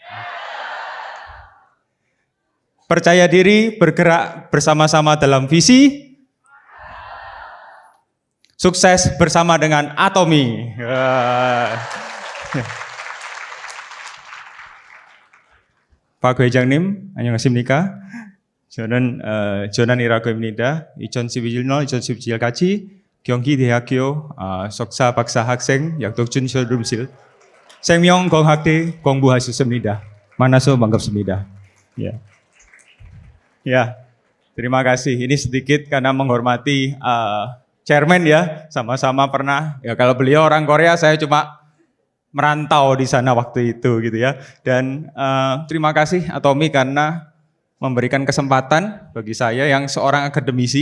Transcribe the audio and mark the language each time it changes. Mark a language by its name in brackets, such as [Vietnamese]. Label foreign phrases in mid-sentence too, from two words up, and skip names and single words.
[Indonesian] Percaya diri bergerak bersama-sama dalam visi. Sukses bersama dengan Atomy. Pak Gwejangnim, [Korean] 안녕하십니까? 저는 일하고 있습니다. 2011년, 2017까지 경기대학교 석사 박사 학생 약독준 실험실 생명공학대 공부하셨습니다. 만나서 반갑습니다. [Indonesian] Ya, terima kasih. Ini sedikit karena menghormati chairman ya, sama-sama pernah. Ya kalau beliau orang Korea, saya cuma merantau di sana waktu itu gitu ya. Dan terima kasih Atomy karena memberikan kesempatan bagi saya yang seorang akademisi.